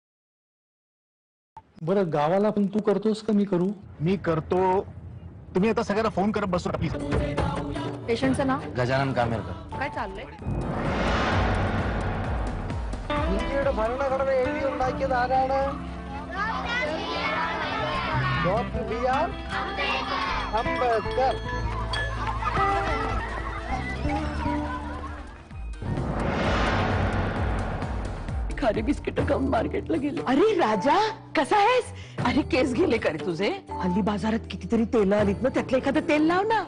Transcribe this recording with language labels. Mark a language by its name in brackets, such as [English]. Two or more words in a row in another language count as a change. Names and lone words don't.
[Marathi] बरं, गावाला पण तू करतोस का मी करू? मी करतो. तुम्ही आता सगळ्यांना फोन करत बसू प्लीज. पेशंटचं नाव? गजानन कामेरकर. काय चाललंय? [Malayalam] ഇന്ത്യയുടെ ഭരണഘടന എഴുതിയുണ്ടാക്കിയത് ആരാണ്? ഡോക്ടർ ബി.ആർ. അംബേദ്കർ. [Marathi] खारी बिस्किट खाऊन मार्केटला गेले. अरे राजा, कसा आहेस? अरे केस गेले का रे तुझे? हल्ली बाजारात कितीतरी तेल आलीत ना, त्यातलं एखादं तेल लाव ना.